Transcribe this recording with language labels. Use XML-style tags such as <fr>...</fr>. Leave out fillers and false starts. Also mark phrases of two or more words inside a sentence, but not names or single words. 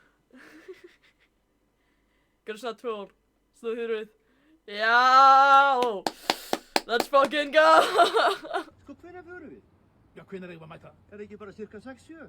<is>Gerðu svona twirl. Snúðu þér við. Já!</is> <en>Let's fucking go!</en> <is>Sko, hvenær förum við? Já, hvenær eigum við að mæta? Er ekki bara cirka 6-7?</is>